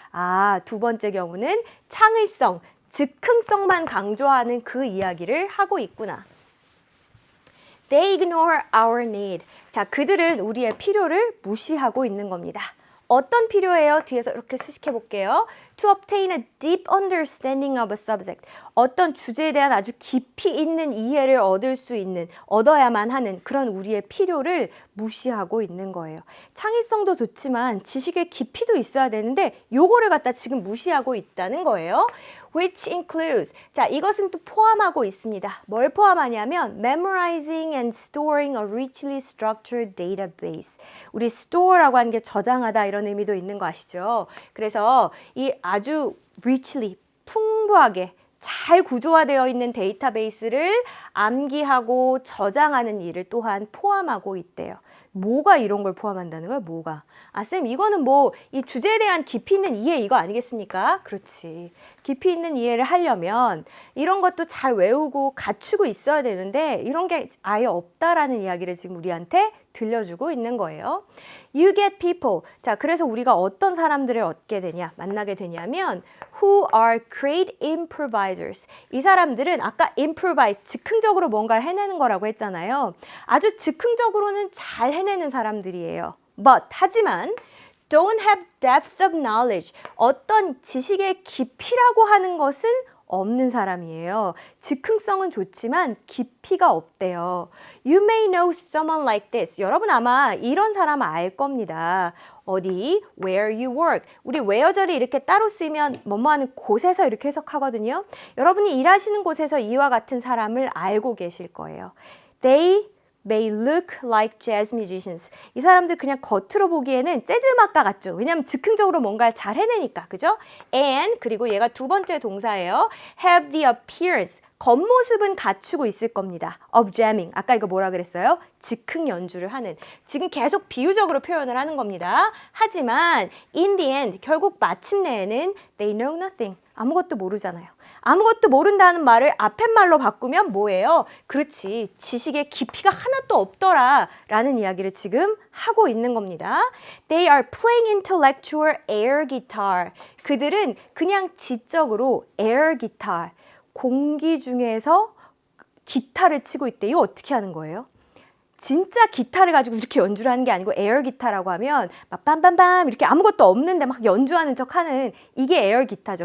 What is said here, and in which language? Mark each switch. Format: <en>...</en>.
<ko>아, 두 번째 경우는 창의성, 즉흥성만 강조하는 그 이야기를 하고 있구나.</ko> <en>They ignore our need.</en> <ko>자, 그들은 우리의 필요를 무시하고 있는 겁니다. 어떤 필요예요? 뒤에서 이렇게 수식해 볼게요.</ko> <en>To obtain a deep understanding of a subject.</en> <ko>어떤 주제에 대한 아주 깊이 있는 이해를 얻을 수 있는, 얻어야만 하는 그런 우리의 필요를 무시하고 있는 거예요. 창의성도 좋지만 지식의 깊이도 있어야 되는데 요거를 갖다 지금 무시하고 있다는 거예요.</ko> <en>Which includes,</en> <ko>자, 이것은 또 포함하고 있습니다. 뭘 포함하냐면</ko> <en>memorizing and storing a richly structured database.</en> <ko>우리 store라고 하는 게 저장하다 이런 의미도 있는 거 아시죠? 그래서 이 아주 richly, 풍부하게 잘 구조화되어 있는 데이터베이스를 암기하고 저장하는 일을 또한 포함하고 있대요. 뭐가 이런 걸 포함한다는 거예요? 뭐가? 아, 쌤, 이거는 뭐 이 주제에 대한 깊이 있는 이해 이거 아니겠습니까? 그렇지. 깊이 있는 이해를 하려면 이런 것도 잘 외우고 갖추고 있어야 되는데 이런 게 아예 없다라는 이야기를 지금 우리한테 들려주고 있는 거예요.</ko> <en>You get people.</en> <ko>자, 그래서 우리가 어떤 사람들을 얻게 되냐, 만나게 되냐면</ko> <en>who are great improvisers.</en> <ko>이 사람들은 아까 improvise, 즉흥적으로 뭔가를 해내는 거라고 했잖아요. 아주 즉흥적으로는 잘 해내는 사람들이에요.</ko> <en>But,</en> <ko>하지만</ko> <en>don't have depth of knowledge.</en> <ko>어떤 지식의 깊이라고 하는 것은 없는 사람이에요. 즉흥성은 좋지만 깊이가 없대요.</ko> <en>You may know someone like this.</en> <ko>여러분 아마 이런 사람 알 겁니다. 어디?</ko> <en>Where you work.</en> <ko>우리 where절이 이렇게 따로 쓰이면 뭐뭐 하는 곳에서 이렇게 해석하거든요. 여러분이 일하시는 곳에서 이와 같은 사람을 알고 계실 거예요.</ko> <en>They may look like jazz musicians.</en> <ko>이 사람들 그냥 겉으로 보기에는 재즈 음악가 같죠. 왜냐하면 즉흥적으로 뭔가를 잘 해내니까. 그죠?</ko> <en>And</en> <ko>그리고 얘가 두 번째 동사예요.</ko> <en>Have the appearance.</en> <ko>겉모습은 갖추고 있을 겁니다.</ko> <en>Of jamming.</en> <ko>아까 이거 뭐라 그랬어요? 즉흥 연주를 하는. 지금 계속 비유적으로 표현을 하는 겁니다. 하지만</ko> <en>in the end</en> <ko>결국 마침내에는</ko> <en>they know nothing.</en> <ko>아무것도 모르잖아요. 아무것도 모른다는 말을 앞에 말로 바꾸면 뭐예요? 그렇지, 지식의 깊이가 하나도 없더라 라는 이야기를 지금 하고 있는 겁니다.</ko> <en>They are playing intellectual air guitar.</en> <ko>그들은 그냥 지적으로 air guitar, 공기 중에서 기타를 치고 있대. 이거 어떻게 하는 거예요? 진짜 기타를 가지고 이렇게 연주를 하는 게 아니고 에어 기타라고 하면 막 빰빰빰 이렇게 아무것도 없는데 막 연주하는 척 하는 이게 에어 기타죠.</ko>